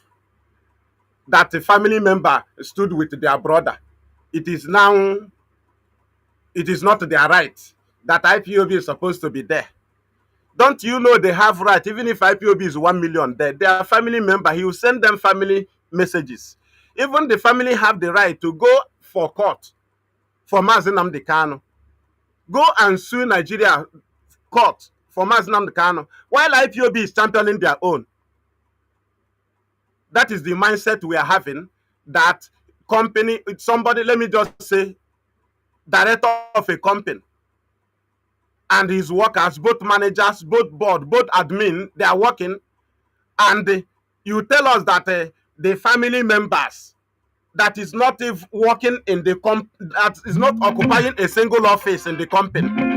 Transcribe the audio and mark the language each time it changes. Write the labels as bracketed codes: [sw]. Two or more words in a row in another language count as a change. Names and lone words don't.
[en] That a family member stood with their brother. It is not their right that IPOB is supposed to be there. Don't you know they have right? Even if IPOB is 1 million there, they are family member. He will send them family messages. Even the family have the right to go for court for Mazi Nnamdi Kanu. Go and sue Nigeria court for Mazi Nnamdi Kanu, while IPOB is championing their own. That is the mindset we are having, that company, somebody, let me just say, director of a company and his workers, both managers, both board, both admin, they are working, and you tell us that the family members that is not working in the that is not occupying a single office in the company,